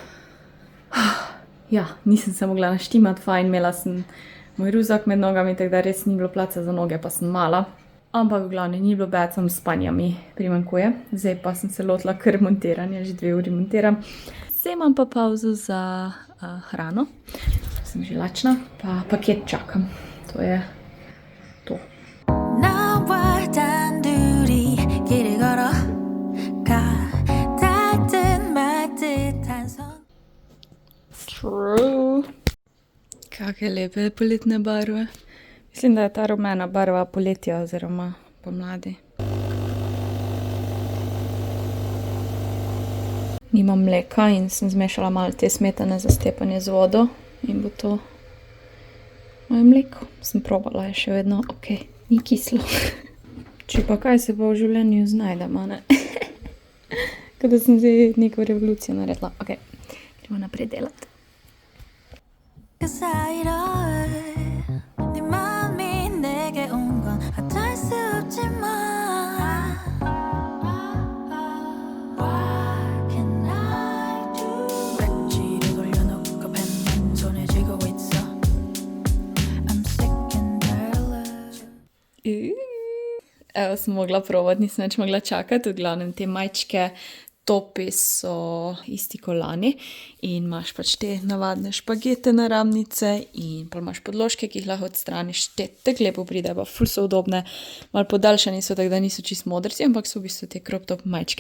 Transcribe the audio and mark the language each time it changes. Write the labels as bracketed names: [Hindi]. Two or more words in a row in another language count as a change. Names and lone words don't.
[Slovenian] ja, nisem se mogla naštimati fajn, imela sem moj ruzak med nogami, tako da res ni bilo placa za noge, pa sem mala. Ampak v glavnem ni bilo bed, samo spanja mi primanjkuje. Zdaj pa sem se lotila kar montiranja, že 2 uri montiram. Zdaj imam pa pauzo za hrano, sem že lačna, pa paket čakam. To je to. [Korean] 나와 단둘이 길을 걸어가 닿든 말듯한 손 [Slovenian] True. Kakšne lepe poletne barve. Mislim, da je ta rumena barva poletja oziroma pomladi. Nimam mleka in sem zmešala malo te smetane za stepanje z vodo in bo to moje mleko. Sem probala, je še vedno ok, ni kislo. Če pa kaj se pa v življenju znajdemo, ne? Kada sem zdaj neko revolucijo naredila. Ok, gremo naprej delati. [Korean] 그 사이로 네 마음이 내게 온 건 어쩔 수 없지만 [English] What can I do? [Korean] 배지를 돌려놓고 펜만 손에 쥐고 있어 [English] I'm sick and tired. [Slovenian] Evo, sem mogla probati, nisem več mogla čakati, v glavnem te majčke topi so isti kot lani in imaš pač te navadne špagete na ramnice in pa imaš podložke, ki jih lahko odstraniš, te tako lepo pride, pa ful so udobne, malo podaljšani so, tako da niso čist modrci, ampak so v bistvu te [English] crop top [Slovenian] majčke.